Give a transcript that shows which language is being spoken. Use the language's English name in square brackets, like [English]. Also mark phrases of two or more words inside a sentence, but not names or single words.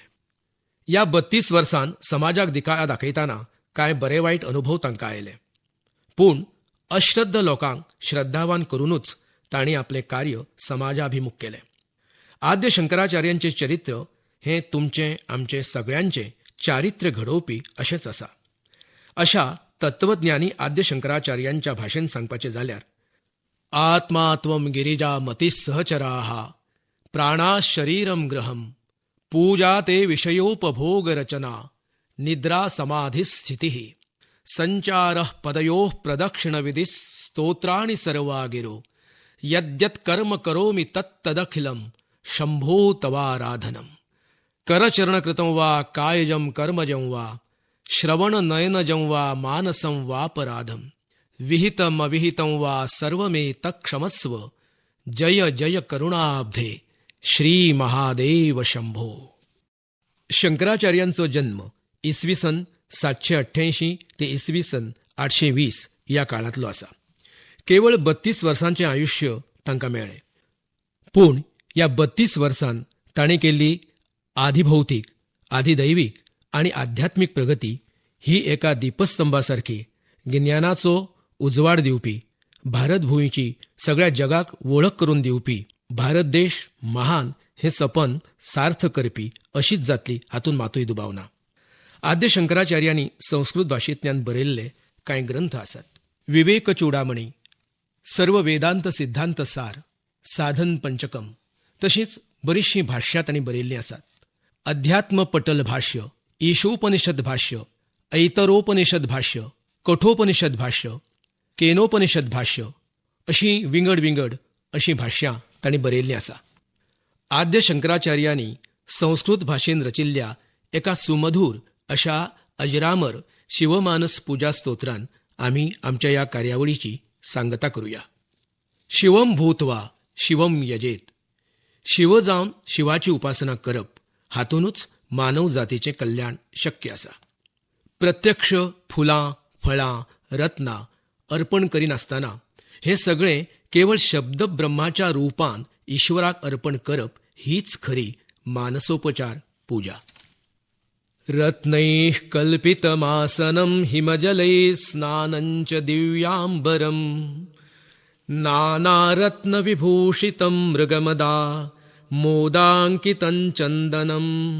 [Konkani] या 32 वर्सांत समाजाक दिकाळा दाखयताना काय बरे वाईट अनुभव तांकां आयले, पूण अश्रद्ध लोकांक श्रद्धावान करूनच तांणी आपले कार्य समाजाभिमुख केले. आद्य शंकराचार्यांचे चरित्र हे तुमचे आमचे सगळ्यांचे चारित्र्य घडोवपी अशेंच आसा. अशा तत्वज्ञानी आद्य शंकराचार्यांच्या भाशेन सांगपाचे जाल्यार, [Sanskrit] आत्मा त्वम गिरिजा मती सहचराः प्राणा शरीरम ग्रहम पूजा ते विषयोपभोग रचना निद्रा समाधी स्थिती संचार पदयो प्रदक्षिण विधि स्तोत्राणि सर्वा गिरो यद्यत् कर्म करोमि तत्तदखिलम शंभो तवाराधनम करचरणकृतं वा कायजं कर्मजं वा श्रवणनयनजं वा मानसं वापराधम विहितम अविहितं वा सर्वमे तत्क्षमस्व जय जय करुणाब्धे श्री महादेव शंभो. [Konkani] शंकराचार्यांचो जन्म इसवी सन 788 ते इसवी सन 820 या काळातलो आसा. केवळ 32 वर्सांचे आयुष्य तांकां मेळ्ळें, पूण या 32 वर्सांत ताणें केल्ली आधिभौतीक, आधिदैवीक आणि आध्यात्मिक प्रगती ही एका दीपस्तंभासारखी गिन्यानाचो उजवाड दिवपी, भारतभूंयची सगळ्या जगाक वळख करून दिवपी, भारत देश महान हे सपन सार्थ करपी अशीच जातली हातून मातूय दुबाव ना. आद्य शंकराचार्यांनी संस्कृत भाशेंतल्यान बरयल्ले कांय ग्रंथ आसात. विवेक चूडामणी, सर्व वेदांत सिद्धांत सार, साधन पंचकम, तशीच बरीचशी भाष्यां तांणी बरयल्लीं आसात. अध्यात्म पटल भाष्य, ईशोपनिषद भाष्य, ऐतरोपनिषद भाष्य, कठोपनिषद भाष्य, केनोपनिषद भाष्य अशी विंगड विंगड अशी भाष्यां तांणी बरयल्लीं आसा. आद्य शंकराचार्यांनी संस्कृत भाशेन रचिल्ल्या एका सुमधूर अशा अजरामर शिवमानस पुजा स्तोत्रान आमी आमच्या या कार्यावळीची सांगता करूया. [Sanskrit] शिवम भूत्वा शिवम यजेत. [Konkani] शिव जावन शिवाची उपासना करप हातूनच मानव जातीचे कल्याण शक्य आसा. प्रत्यक्ष फुलां, फळां, रत्नां अर्पण करिनासतना हे सगळे केवळ शब्द ब्रह्माच्या रूपान ईश्वराक अर्पण करप हीच खरी मानसोपचार पूजा. [Sanskrit] रत्नैः कल्पितमासनं हिमजलैः स्नानञ्च दिव्याम्बरम् नानारत्नविभूषितं मृगमदा मोदाङ्कितं चन्दनम्